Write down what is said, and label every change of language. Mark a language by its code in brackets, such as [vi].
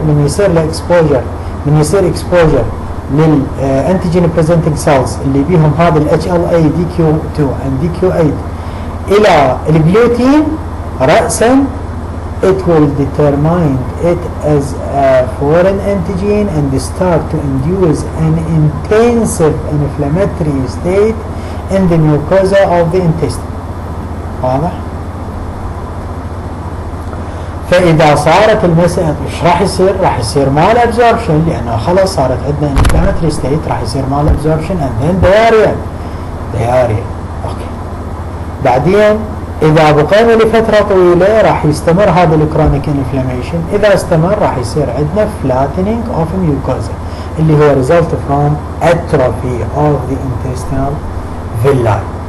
[ar] من يصير [en] exposure [ar] للانتيجين [en] presenting cells [ar] اللي بيهم هذا ال [en] HLA DQ2 and DQ8 [ar] إلى الجلوتين رأسا [en] it will determine it as a foreign antigen and start to induce an intensive inflammatory state in the mucosa of the intestine. [ar] واضح؟ فإذا صارت المسألة إيش راح يصير؟ راح يصير [en] mal absorption [ar] لأنه خلاص صارت عندنا [en] inflammatory state، [ar] راح يصير [en] mal absorption and then diarrhea. [ar] أوكي. بعدين إذا بقينا لفترة طويلة راح يستمر هذا الكرونيك انفلاميشن. إذا استمر راح يصير عندنا [en] flattening of mucosa [ar] اللي هو [en] result from atrophy of the intestinal villi.